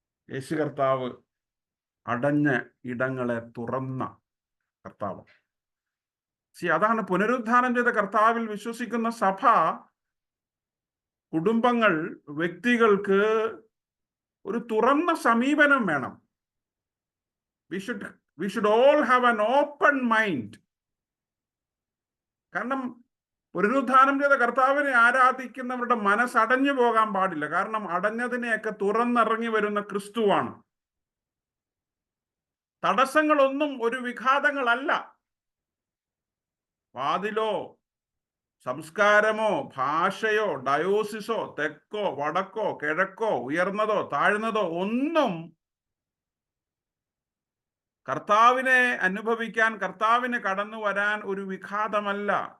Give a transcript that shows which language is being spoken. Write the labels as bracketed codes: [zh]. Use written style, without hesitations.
[ml] യേശു കർത്താവ് അടഞ്ഞ ഇടങ്ങളെ തുറന്ന കർത്താവ്. അതാണ് പുനരുദ്ധാനം ചെയ്ത കർത്താവിൽ വിശ്വസിക്കുന്ന സഭ, കുടുംബങ്ങൾ, വ്യക്തികൾക്ക് ഒരു തുറന്ന സമീപനം വേണം. [en] we should all have an open mind. [ml] കാരണം പുനരുദ്ധാനം ചെയ്ത കർത്താവിനെ ആരാധിക്കുന്നവരുടെ മനസ്സടഞ്ഞു പോകാൻ പാടില്ല. കാരണം അടഞ്ഞതിനെയൊക്കെ തുറന്നിറങ്ങി വരുന്ന ക്രിസ്തുവാണ്. തടസ്സങ്ങളൊന്നും ഒരു വിഘാതങ്ങളല്ല. വാതിലോ സംസ്കാരമോ ഭാഷയോ ഡയോസിസോ തെക്കോ വടക്കോ കിഴക്കോ ഉയർന്നതോ താഴ്ന്നതോ ഒന്നും കർത്താവിനെ അനുഭവിക്കാൻ, കർത്താവിന് കടന്നു വരാൻ ഒരു വിഘാതമല്ല.